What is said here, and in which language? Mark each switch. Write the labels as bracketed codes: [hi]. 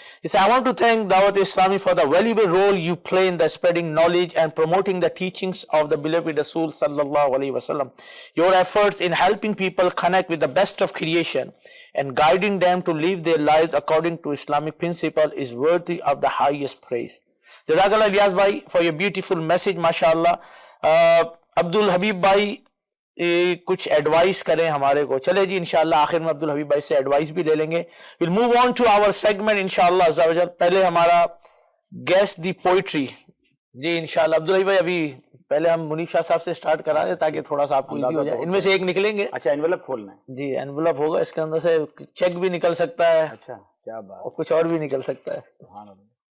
[en] He said, I want to thank Dawat Islami for the valuable role you play in the spreading knowledge and promoting the teachings of the beloved Rasul sallallahu alaihi wasallam. Your efforts in helping people connect with the best of creation and guiding them to live their lives according to Islamic principle is worthy of the highest praise. Jazakallah Ilyas bhai for your beautiful message, mashallah. [ur] Abdul Habib bhai کچھ advice کریں ہمارے کو. چلے جی انشاءاللہ آخر میں عبد الحبیب بھائی سے ایڈوائس بھی لے لیں گے. [en] we'll move on to our segment [ur] انشاءاللہ عز و جل. پہلے ہمارا [en] guess the poetry [ur] جی انشاءاللہ. عبد الحبیب بھائی ابھی پہلے ہم منیف شاہ صاحب سے سٹارٹ کرا دیں تاکہ تھوڑا سا آپ کو ایزی ہو جائے. ان میں سے ایک نکلیں گے. اچھا انویلپ کھولنا ہے جی. انویلپ ہوگا, اس کے اندر سے چیک بھی نکل سکتا ہے. اچھا کیا بات, اور کچھ اور بھی نکل سکتا ہے. سبحان اللہ.